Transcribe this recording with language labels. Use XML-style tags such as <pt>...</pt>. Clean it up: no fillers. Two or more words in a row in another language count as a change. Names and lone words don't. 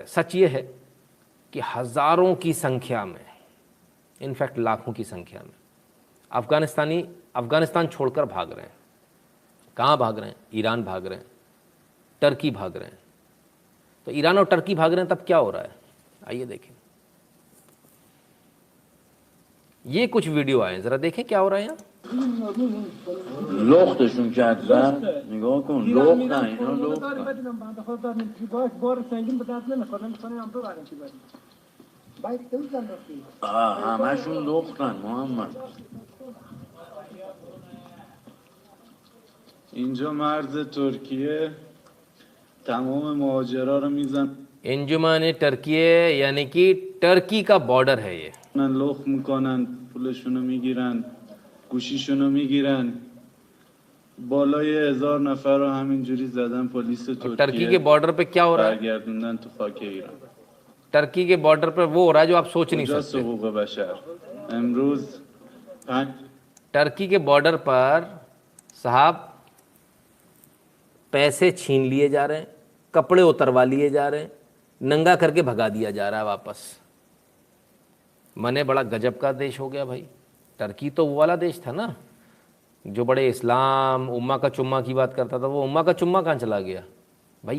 <hi>सच ये है कि हज़ारों की संख्या में, इनफैक्ट लाखों की संख्या में अफ़गानिस्तानी अफ़गानिस्तान छोड़कर भाग रहे हैं। कहाँ भाग रहे हैं? ईरान भाग रहे हैं, टर्की भाग रहे हैं। तो ईरान और टर्की भाग रहे हैं, तब क्या हो रहा है आइए देखें। ये कुछ वीडियो आए, ज़रा देखें क्या हो रहा है यहाँ।</hi> <fa>لختشون کردن نگاه کن لختن اینا لختن همشون لختن محمد. اینجا مرز ترکیه تمام مهاجرا رو میزن انجمن ترکیه یعنی</fa> <hi>कि टर्की का बॉर्डर है ये।</hi> <fa>لخت میکنن، پولشونو میگیرن، گوشیشونو میگیرن. بالای 1000 نفر رو همینجوری زدن پلیس ترکیه.</fa> <hi>टर्की के बॉर्डर पे क्या हो रहा है?</hi> <fa>برگردوندن تو خاک ایران.</fa> <hi>टर्की के बॉर्डर पर वो हो रहा है जो आप सोच नहीं</hi> <fa>کجا</fa> <hi>सकते।</hi> <fa>حقوق بشر امروز 5</fa> <hi>टर्की के बॉर्डर पर साहब पैसे छीन लिए जा रहे हैं, कपड़े उतरवा लिए जा रहे हैं, नंगा करके भगा दिया जा रहा है वापस। मने बड़ा गजब का देश हो गया भाई। टर्की तो वो वाला देश था ना जो बड़े इस्लाम उम्मा का चुम्मा की बात करता था, वो उम्मा का चुम्मा कहाँ चला गया भाई?</hi>